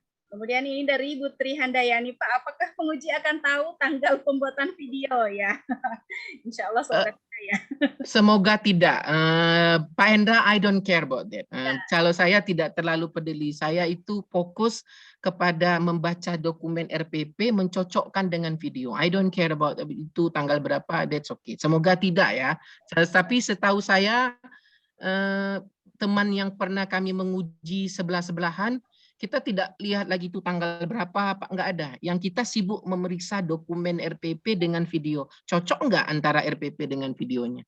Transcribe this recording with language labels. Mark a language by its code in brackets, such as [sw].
[id] Kemudian ini dari Ibu Tri Handayani, Pak, apakah penguji akan tahu tanggal pembuatan video ya? Insya Allah sore ya. Semoga tidak. [en] Pak Hendra, I don't care about that. [id] Kalau saya tidak terlalu peduli. Saya itu fokus kepada membaca dokumen RPP, mencocokkan dengan video. [en] I don't care about [id] itu tanggal berapa, [en] that's okay. [id] Semoga tidak ya. Tapi setahu saya, teman yang pernah kami menguji sebelah-sebelahan, kita tidak lihat lagi itu tanggal berapa, apa enggak ada. Yang kita sibuk memeriksa dokumen RPP dengan video. Cocok enggak antara RPP dengan videonya?